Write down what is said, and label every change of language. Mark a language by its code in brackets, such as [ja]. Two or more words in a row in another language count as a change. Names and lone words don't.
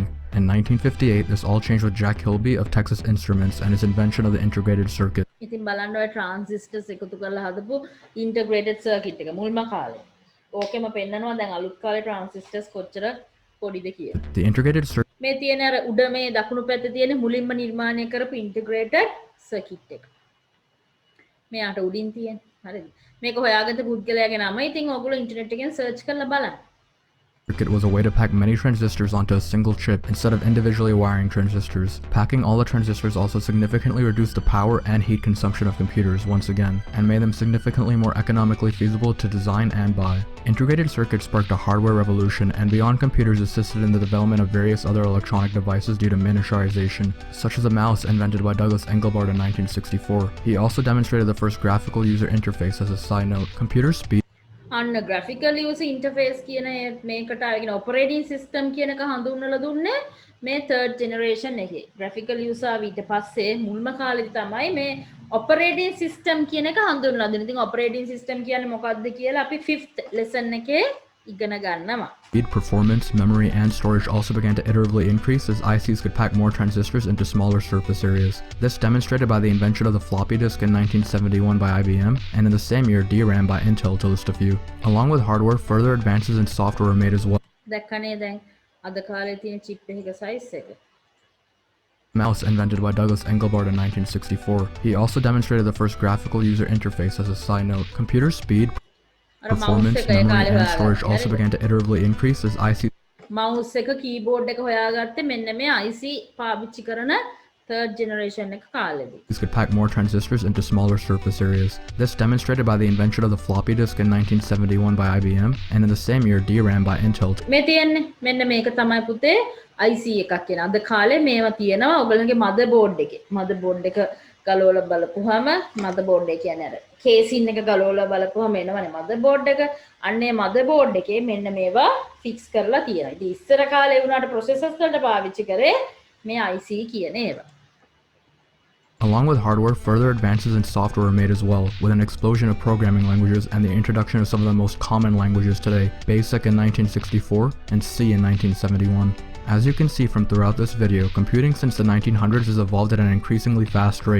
[en] In 1958, this all changed with Jack Kilby of Texas Instruments and his invention of the integrated circuit. [si] ඉතින් බලන්න ඔය transistors එකතු කරලා හදපු [en] integrated circuit [si] එක මුල්ම කාලේ. ඕකෙම පෙන්නනවා දැන් අලුත් කාලේ transistors කොච්චර පොඩිද කියලා. [en] The integrated circuit [si] මේ තියෙන අර උඩ මේ දකුණු පැත්තේ තියෙන මුලින්ම නිර්මාණය කරපු [en] integrated circuit [si] එක. මෙයාට උඩින් තියෙන. හරිද? මේක හොයාගත්ත පුද්ගලයාගේ නම. ඉතින් ඕගොල්ලෝ ඉන්ටර්නෙට් එකෙන් search කරලා බලන්න. [en] was a way to pack many transistors onto a single chip instead of individually wiring transistors. Packing all the transistors also significantly reduced the power and heat consumption of computers once again, and made them significantly more economically feasible to design and buy. Integrated circuits sparked a hardware revolution, and beyond computers assisted in the development of various other electronic devices due to miniaturization, such as a mouse invented by Douglas Engelbart in 1964. He also demonstrated the first graphical user interface. As a side note, computer speed [si] අන්න [en] graphical user interface [si] කියන මේකට අරගෙන [en] operating system [si] කියන එක හඳුන්වලා දුන්නේ මේ [en] third generation [si] එකේ. [en] graphical user [si] ඊට පස්සේ මුල්ම කාලෙදි තමයි මේ [en] operating system [si] කියන එක හඳුන්වලා දෙන්නේ. ඉතින් [en] operating system [si] කියන්නේ මොකක්ද කියලා අපි 5th lesson එකේ ඉගෙන ගන්නවා. [en] Speed, performance, memory, and storage also began to iteratively increase as ICs could pack more transistors into smaller surface areas. This demonstrated by the invention of the floppy disk in 1971 by IBM, and in the same year DRAM by Intel, to list a few. Along with hardware, further advances in software were made as well. [si] දැක්කනේ දැන් අද කාලේ තියෙන chip එකක size එක. [en] Mouse invented by Douglas Engelbart in 1964. He also demonstrated the first graphical user interface. As a side note, computer speed, performance, memory, and storage also began to iteratively increase as IC [si] mouse එක keyboard එක හොයාගත්තේ මෙන්න මේ IC පාවිච්චි කරන [en] third generation [si] එක කාලෙදී. [en] These could pack more transistors into smaller surface areas. This demonstrated by the invention of the floppy disk in 1971 by IBM, and in the same year DRAM by Intel. [si] මේ තියෙන්නේ මෙන්න මේක තමයි පුතේ IC එකක් කියන. අද කාලේ මේවා තියෙනවා ඔයගොල්ලන්ගේ motherboard එකේ. motherboard එක ගලවලා බලපුවාම motherboard එක කියන්නේ අර casing එක ගලවලා බලපුවාම එනවනේ motherboard එක. අන්නේ motherboard එකේ මෙන්න මේවා fix කරලා තියෙනවා. ඉතින් ඉස්සර කාලේ වුණාට processors වලට පාවිච්චි කරේ මේ IC කියන ඒවා. [en] Along with hardware, further advances in software were made as well, with an explosion of programming languages and the introduction of some of the most common languages today, BASIC in 1964 and C in 1971. As you can see from throughout this video, computing since the 1900s has evolved at an increasingly fast rate.